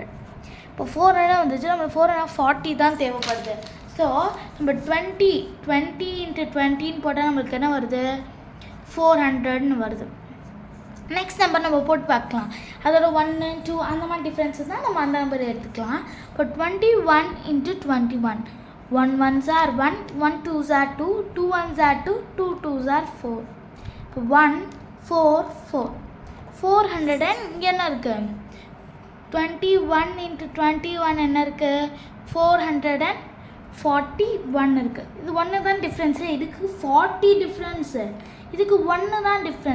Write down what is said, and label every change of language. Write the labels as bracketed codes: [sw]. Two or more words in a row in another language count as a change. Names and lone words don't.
[ta] இப்போ 400 வந்துச்சு. நம்ம 440 தான் தேவைப்படுது. ஸோ நம்ம 20 × 20 போட்டால் நம்மளுக்கு என்ன வருது? 400ன்னு வருது. [en] next number [ta] நம்ம போட்டு பார்க்கலாம். அதோட 1 2 அந்த மாதிரி டிஃப்ரென்ஸ் தான் நம்ம அந்த நம்பர் எடுத்துக்கலாம். [en] இப்போ 21 × 21 1 1s are 1, 1 2s are 2, 2 1s are 2, 2 2s are 4. [ta] இப்போ 1 4 4 400 இங்கே என்ன இருக்குது? 21 × 21 என்ன இருக்குது? 441 இருக்குது. இது 1 தான் டிஃப்ரென்ஸு. இதுக்கு 40 டிஃப்ரென்ஸு, இதுக்கு 1 தான் டிஃப்ரென்ஸ்.